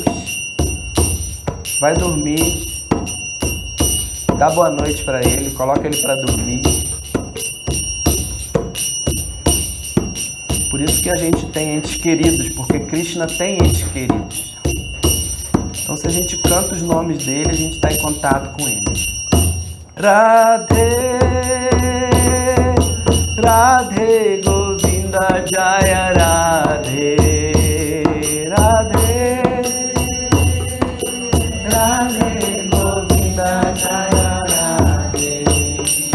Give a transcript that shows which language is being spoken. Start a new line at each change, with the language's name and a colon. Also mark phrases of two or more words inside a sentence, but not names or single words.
Portuguese: Vai dormir, dá boa noite para ele, coloca ele para dormir. Por isso que a gente tem entes queridos, porque Krishna tem entes queridos. Então se a gente canta os nomes dele, a gente está em contato com ele.
Sanskrit: राधे राधे गोविन्द जय राधे. राधे राधे गोविन्द जय राधे.